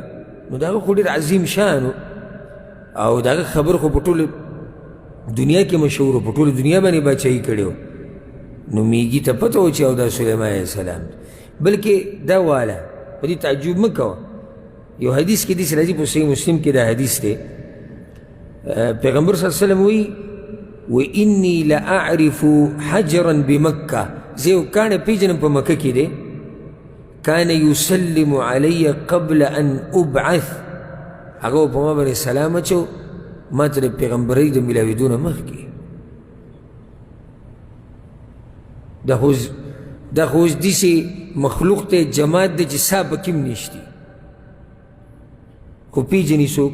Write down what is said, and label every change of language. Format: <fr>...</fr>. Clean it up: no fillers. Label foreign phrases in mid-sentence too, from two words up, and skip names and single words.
<ps>نو د هغه خو ډېر عظیم شان و او د هغه خبر خو په ټوله دنیا کې مشهور و، په ټوله دنیا باندې بادشاهي کړې وه. نو میږي ته پته و چې او دا سلیمان</ps> <ar>علیه السلام.</ar> <ps>بلکې دا واله په دې تعجب مه کوه. یو حدیث کې داسې راځي په صحیح مسلم کې دا حدیث دی، پیغمبر</ps> <ar>صلی الله علیه وسلم</ar> <ps>وایي</ps> <ar>وإني لأعرف حجرا بمکه،</ar> <ps>زه یو کاڼی پیژنم په مکه کې دی،</ps> <ar>کان یسلم علی قبل ان ابعث،</ar> <ps>هغه په ما باندې سلام اچو ما ته د پیغمبرۍ د میلاوېدو نه مخکې. دا خو اوس داسې مخلوق دی، جماعت دی چې سا پکې هم نشتي، خو پیژني څوک؟</ps>